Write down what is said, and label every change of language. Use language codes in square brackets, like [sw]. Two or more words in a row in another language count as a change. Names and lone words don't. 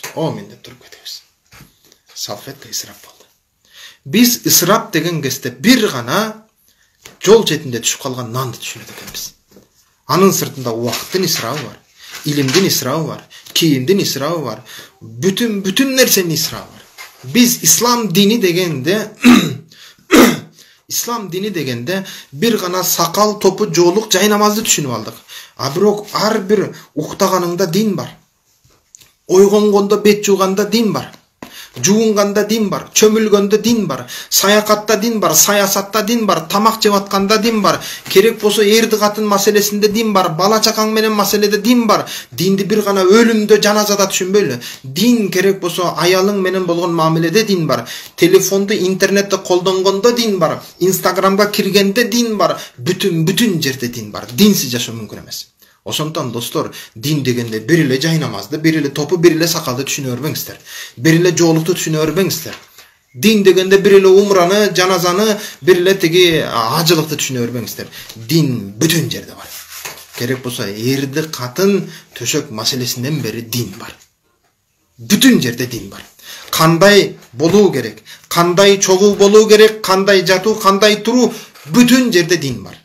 [ky] О мен деп туруп кетебиз. Салфетка ысырап болду. Biz ысырап деген кезде бир гана жол четинде түшүп калган нанды түшүнөт экенбиз. Анын сыртында убакыттын ысырабы бар, илимдин ысырабы бар, кийимдин ысырабы бар, бүтүн нерсенин ысырабы бар. Биз Ислам дини дегенде бир гана сакал топу жоолук жай намазды түшүнүп алдык. Бирок ар бир уктаганыңда дин бар. Ойгонгондо бет жууганда дин бар. Жуунганда дин бар, чөмүлгөндө дин бар, саякатта дин бар, саясатта дин бар, тамак жеп атканда дин бар, керек болсо эрди катын маселесинде дин бар, бала чакаң менен маселеде дин бар. Динди бир гана өлүмдө, жаназада түшүнбөйлү. Дин керек болсо аялың менен болгон мамиледе дин бар. Телефонду, интернетти колдонгондо дин бар. Инстаграмга киргенде дин бар. Бүтүн жерде дин бар. Динсиз жашоо мүмкүн эмес. Ошондон достор, дин дегенде бир эле жай намазды, бир эле топу, бир эле сакалды түшүнө бербеңиздер. Бир эле жоолукту түшүнө бербеңиздер. Дин дегенде бир эле умраны, жаназаны, бир эле тиги ажылыкты түшүнө бербеңиздер. Din бүтүн жерде бар. Керек болса, эрди катын төшөк маселесинен бери din бар. Бүтүн жерде din бар. Кандай болуу керек, кандай чогуу болуу керек, кандай жатуу, кандай туруу, бүтүн жерде din бар.